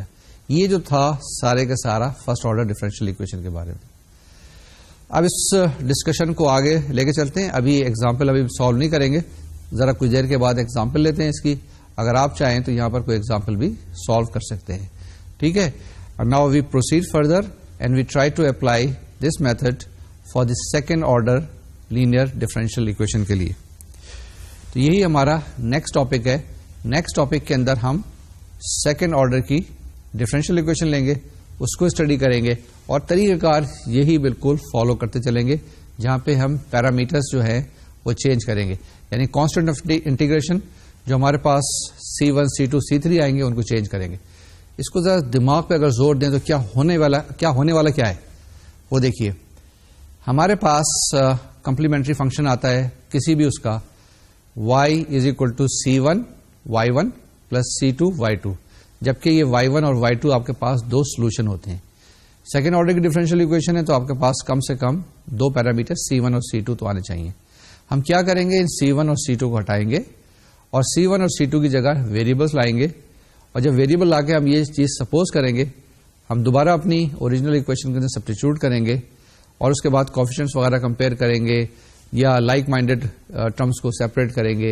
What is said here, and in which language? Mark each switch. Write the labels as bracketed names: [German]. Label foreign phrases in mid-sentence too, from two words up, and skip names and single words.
[Urdu] یہ جو تھا سارے کا سارا [English] first order differential equation [Urdu] کے بارے میں. اب اس ڈسکشن کو آگے لے کے چلتے ہیں. ابھی ایگزامپل ابھی سالو نہیں کریں گے, ذرا کچھ دیر کے بعد ایگزامپل لیتے ہیں اس کی. اگر آپ چاہیں تو یہاں پر کوئی ایگزامپل بھی سالو کر سکتے ہیں. ٹھیک ہے. [English] now we proceed further and we try to apply this method for the second order linear differential equation [Urdu] کے لیے. تو یہی ہمارا [English] next topic [Urdu] ہے. [English] next topic [Urdu] کے اندر ہم [English] second order [Urdu] کی [English] differential equation [Urdu] لیں گے, اس کو اسٹڈی کریں گے اور طریقہ کار یہی بالکل فالو کرتے چلیں گے جہاں پہ ہم پیرامیٹرز جو ہیں وہ چینج کریں گے. یعنی [English] constant of integration [Urdu] جو ہمارے پاس C1, C2, C3 آئیں گے ان کو چینج کریں گے. اس کو ذرا دماغ پہ اگر زور دیں تو کیا ہونے والا کیا ہے وہ دیکھیے. ہمارے پاس [English] complementary function [Urdu] آتا ہے کسی بھی اس کا y = C1 y1 + C2 y2, جبکہ یہ y1 اور y2 آپ کے پاس 2 سولوشن ہوتے ہیں. [English] second order [Urdu] کی [English] differential equation [Urdu] ہے تو آپ کے پاس کم سے کم 2 پیرامیٹر C1 اور C2 تو آنے چاہیے. ہم کیا کریں گے, ان C1 اور C2 کو ہٹائیں گے اور C1 اور C2 کی جگہ ویریبلس لائیں گے. اور جب ویریبل لا کے ہم یہ چیز سپوز کریں گے, ہم دوبارہ اپنی [English] original equation [Urdu] کے اندر سبسٹیچیوٹ کریں گے اور اس کے بعد کوفیشنٹس وغیرہ کمپیئر کریں گے یا [English] like minded terms [Urdu] کو سیپریٹ کریں گے.